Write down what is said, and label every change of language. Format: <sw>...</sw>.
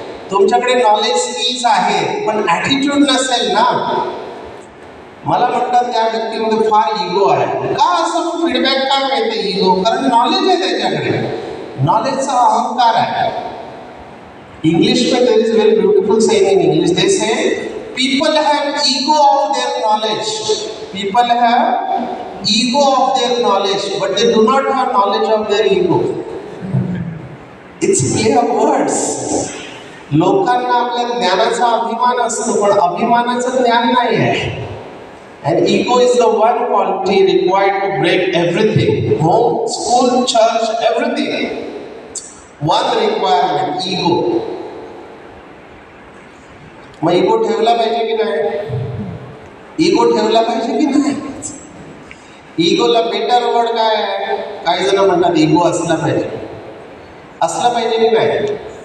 <mr>तुमच्याकडे knowledge skills आहेत पण ॲटिट्यूड नसेल ना. मला म्हणतात त्या व्यक्तीमध्ये फार इगो आहे. का असं फीडबॅक का मिळते इगो? कारण नॉलेज आहे त्याच्याकडे, नॉलेजचा अहंकार आहे.</mr> <hi>इंग्लिश में</hi> <en>There is very beautiful saying in English. They say people have ego of their knowledge. People have ego of their knowledge but they do not have knowledge of their ego. It's play of words.</en> <mr>लोकांना आपल्या ज्ञानाचा अभिमान असतो पण अभिमानाचं ज्ञान नाही आहे.</mr> <en>And ego is the one quality required to break everything. Home, school, church, everything. One requirement, ego.</en> <mr>मग इगो ठेवला पाहिजे की नाही? इगो ठेवला पाहिजे की नाही? इगोला</mr> <en>better word</en> <mr>काय आहे? काही जण म्हणतात इगो असला पाहिजे. असला पाहिजे की नाही?</mr>